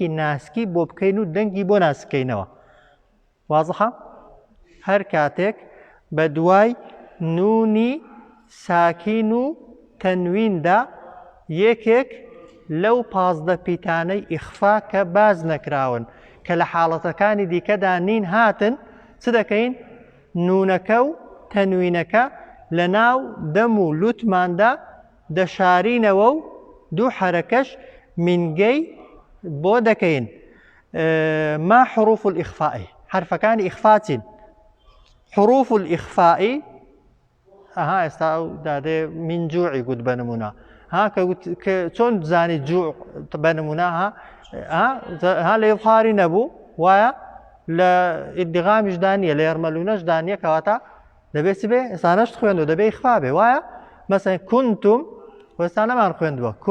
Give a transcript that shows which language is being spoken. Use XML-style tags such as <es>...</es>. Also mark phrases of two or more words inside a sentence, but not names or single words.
<ckb>ناسکی بۆ بکەین و دەنگی بۆ ناسکەینەوە وازحە هەر کاتێک بە دوای نونی ساکین و تەنویندا یەکێک لەو پازدە پیتانەی ئیخفا کە باز نەکراون کە لە حاڵەتەکانی دیکەدا نین هاتن چ دەکەین نونەکە و تەنوینەکە لە ناو دەم و لوتماندا دەشارینەوە و دوو حرەکەش مینگەی بۆ دەکەین</ckb> <ar>ما حروف الإخفاء</ar> <ckb>حرفەکانی ئیخفا چین حروف الإخفاء ئەها ئێستا دادێ من جوعی گوت بە نمونە ها کە چۆن زانی جوع بە نمونە ها لە ئیظهاری نەبوو وایە لە ئیدغامیشدا نیە لە یەرمەلوونەشدا نیە کەواتە دەبێت بێ ئێستانەش خوێندوە دەبێت ئیخفا بێ وایە مەسەڵەن کونتم ئێستا نەمان خوێندووە</ckb>